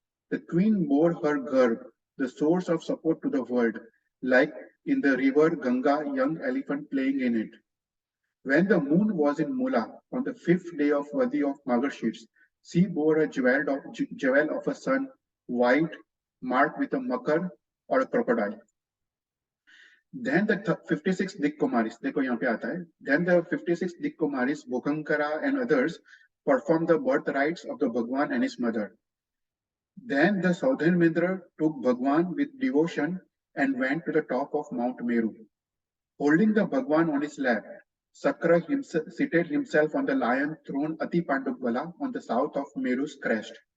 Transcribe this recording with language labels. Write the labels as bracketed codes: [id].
[en] The queen bore her garb, the source of support to the world, like in the river Ganga, young elephant playing in it. When the moon was in Mula, on the fifth day of Vadi of Magarshits, she bore a jewel of a sun, white, marked with a makar or a crocodile. Then the 56 Dik Kumaris, [hi] देखो यहाँ पे आता है. [en] Then the 56 Dik Kumaris, Bhukankara and others performed the birth rites of the Bhagwan and his mother. Then the southern Mindra took Bhagwan with devotion and went to the top of Mount Meru. Holding the Bhagwan on his lap, Sakra seated himself on the lion throne Ati Pandukbala on the south of Meru's crest.